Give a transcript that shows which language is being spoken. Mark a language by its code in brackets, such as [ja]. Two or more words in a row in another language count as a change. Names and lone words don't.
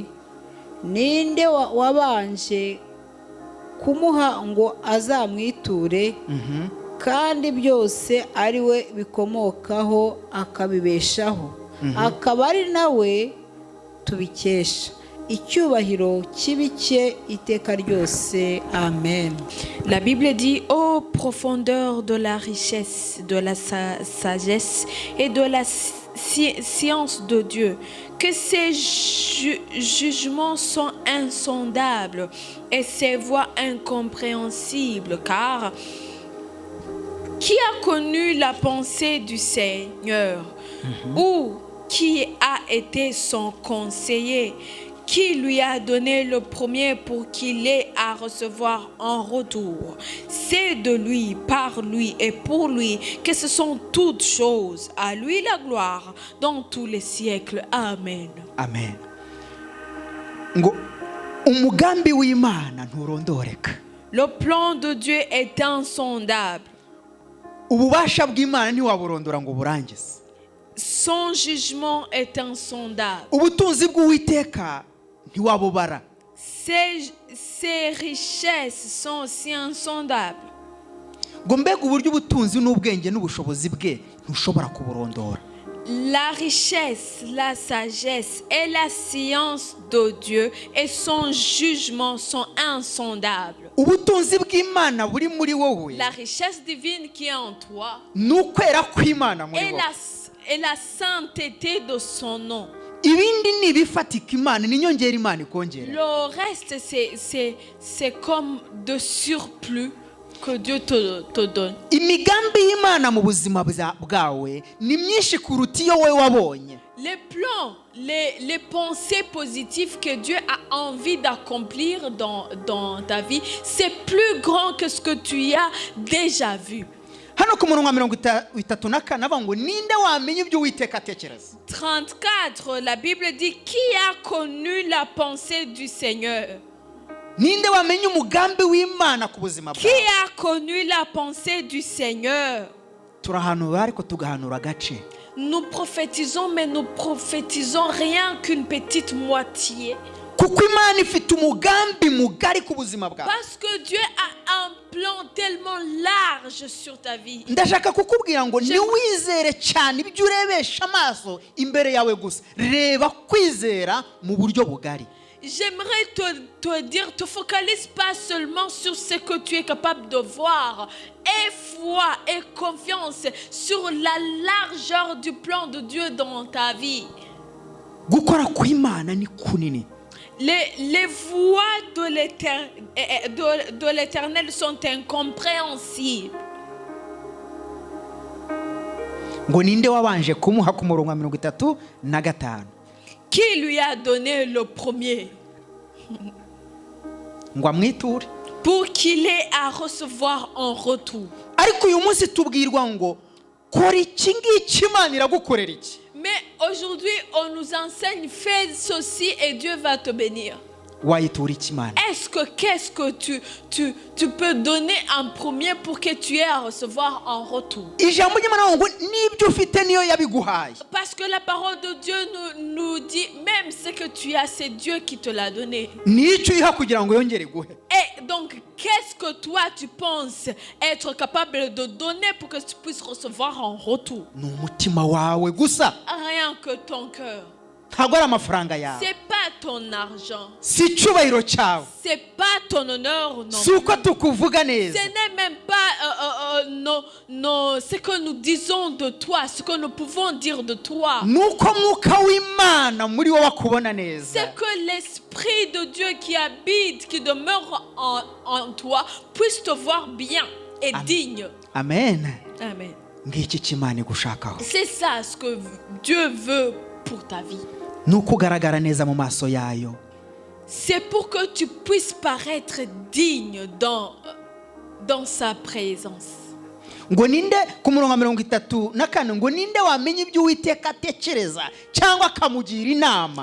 [rw] Ninde wabanje kumuha ngo azamwiture, kandi byose ari we bikomokaho akabibeshaho, akaba ari nawe tubikesha. Icyubahiro kibike iteka ryose. Amen. [fr] La Bible dit: ô profondeur de la richesse, de la sagesse et de la science de Dieu, que ses jugements sont insondables et ses voies incompréhensibles, car qui a connu la pensée du Seigneur, ou qui a été son conseiller, qui lui a donné le premier pour qu'il ait à recevoir en retour? C'est de lui, par lui et pour lui que ce sont toutes choses. À lui la gloire dans tous les siècles. Amen. Amen. [rw] Ngo umugambi w'Imana nturondoreka. [fr] Le plan de Dieu est insondable. [rw] Ububasha bw'Imana ntiwaburondora ngo burangize. [fr] Son jugement est insondable. [rw] Ubutunzi bw'Uwiteka ntiwabubara. [fr] Ses richesses sont aussi insondables. [rw] Ngo mbega uburyo ubutunzi n'ubwenge n'ubushobozi bwe ntushobora kuburondora. [fr] La richesse, la sagesse et la science de Dieu et son jugement sont insondables. [rw] Ubutunzi bw'Imana buri muri wowe. [fr] La richesse divine qui est en toi [rw] Nukwera kw'Imana muri wowe. [fr] et la sainteté de son nom. [rw] Ibindi ni bifatika Imana ni nyongera Imana ikongera. [fr] Le reste c'est comme de surplus que Dieu te donne. [rw] Imigambi y'Imana mu buzima bwawe ni myinshi kuruta iyo wowe wabonye. [fr] Les plans, les pensées positives que Dieu a envie d'accomplir dans ta vie, c'est plus grand que ce que tu as déjà vu. [rw] Hano ku murongo wa 34 avuga ngo ninde wamenya ibyo Uwiteka atekereza? 34, [fr] la Bible dit: qui a connu la pensée du Seigneur? [rw] Ninde wamenya umugambi w'Imana ku buzima bwawe? [fr] Qui a connu la pensée du Seigneur? [rw] Turahanura ariko tugahanura gace. [fr] Nous prophétisons, mais nous prophétisons rien qu'une petite moitié. [rw] Kuko Imana ifite umugambi mugari ku buzima bwawe. [fr] Parce que Dieu a un plan tellement large sur ta vie. [rw] Ndashaka kukubwira ngo niwizere cyane ibyo urebesha amaso imbere yawe gusa. Reba kwizera mu buryo bugari. [fr] J'aimerais te dire, te focalise pas seulement sur ce que tu es capable de voir. Aie foi et confiance sur la largeur du plan de Dieu dans ta vie. [rw] Gukora kw'Imana ni kunini. [fr] Les voies de l'Éternel sont incompréhensibles. [rw] Ngo ninde wabanje kumuha ku murongo wa 35? [fr] Qui lui a donné le premier? [rw] Ngo amwiture. [fr] Pour qu'il ait à recevoir en retour. [rw] Ariko uyu munsi tubwirwa ngo kora iki ngiki Imana iragukorera iki? [fr] Mais aujourd'hui, on nous enseigne: fais ceci et Dieu va te bénir. [rw] Wayitura iki Imana? [fr] Qu'est-ce que tu peux donner en premier pour que tu aies à recevoir en retour? [rw] Ijambo ry'Imana ngo nibyo ufite niyo yabiguhaye. [fr] Parce que la parole de Dieu nous dit, même ce que tu as, c'est Dieu qui te l'a donné. [rw] Nicyo iha kugira ngo yongere guhe. [fr] Et donc, qu'est-ce que toi tu penses être capable de donner pour que tu puisses recevoir en retour? [rw] Ni umutima wawe gusa. [fr] Rien que ton cœur. [rw] ntabwo ari amafaranga yawe, [fr] c'est pas ton argent, [rw] si icyubahiro cyawe, [fr] c'est pas ton honneur non [rw] si uko [fr] plus. [rw] tukuvuga neza, [fr] Ce n'est même pas ce que nous disons de toi, ce que nous pouvons dire de toi. [rw] nuko mwuka w'Imana muri wowe akubona neza. [fr] C'est que l'Esprit de Dieu qui habite, qui demeure en toi, puisse te voir bien et digne. Amen. Amen. [rw] Ngiki cy'Imana igushakaho, [fr] C'est ça ce que Dieu veut pour ta vie. [rw] nuko ugaragara neza mu maso yayo. [fr] C'est pour que tu puisses paraître digne dans sa présence. [rw] Ngo ninde ku murongo wa 34 ngo ninde wamenya ibyo Uwiteka atekereza cyangwa akamugira inama.